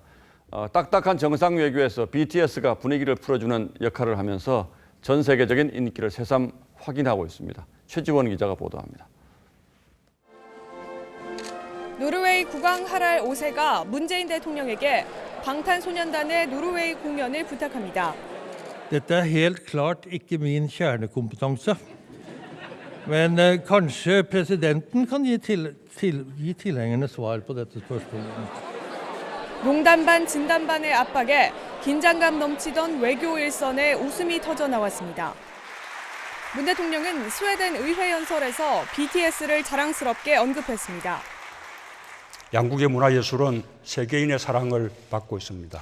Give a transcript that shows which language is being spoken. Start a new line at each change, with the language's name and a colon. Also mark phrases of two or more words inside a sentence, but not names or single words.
Korean: 딱딱한 정상 외교에서 BTS가 분위기를 풀어주는 역할을 하면서 전 세계적인 인기를 새삼 확인하고 있습니다. 최지원 기자가 보도합니다. 노르웨이 국왕 하랄 5세가 문재인 대통령에게 방탄소년단의 노르웨이 공연을 부탁합니다.
Norwegian: Dette helt klart ikke min kjernekompetanse. Men kanskje presidenten kan gi tilhengerne svar på dette spørsmålet.
Korean: 농담 반 진담 반의 압박에 긴장감 넘치던 외교 일선에 웃음이 터져 나왔습니다. 문 대통령은 스웨덴 의회 연설에서 BTS를 자랑스럽게 언급했습니다. 양국의 문화예술은 세계인의 사랑을 받고 있습니다.